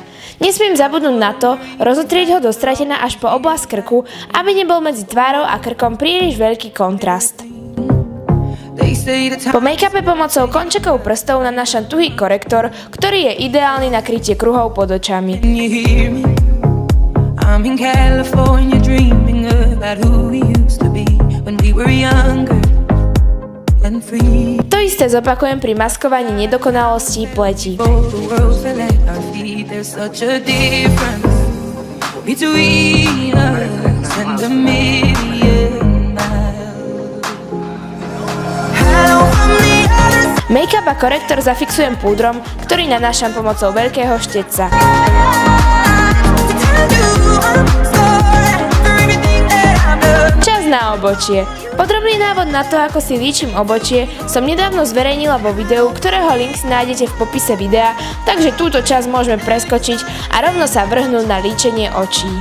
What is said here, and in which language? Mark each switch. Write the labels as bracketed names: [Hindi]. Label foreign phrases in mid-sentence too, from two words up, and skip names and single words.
[Slovak] Nesmiem zabudnúť na to, rozotrieť ho do Stratena až po oblasť krku, aby nebol medzi tvárou a krkom príliš veľký kontrast. Po make-upe pomocou končekov prstov nanášam tuhý korektor, ktorý je ideálny na krytie kruhov pod očami. [English] I'm in California dreaming about who we used to be when we were younger and free. [Slovak] To isté zopakujem pri maskovaní nedokonalostí pleti. [English] There's such a difference between us and a million miles. [Slovak] Make-up a korektor zafixujem púdrom, ktorý nanášam pomocou veľkého štetca. Čas na obočie. Podrobný návod na to, ako si líčim obočie, som nedávno zverejnila vo videu, ktorého link si nájdete v popise videa, takže túto časť môžeme preskočiť a rovno sa vrhnúť na líčenie očí.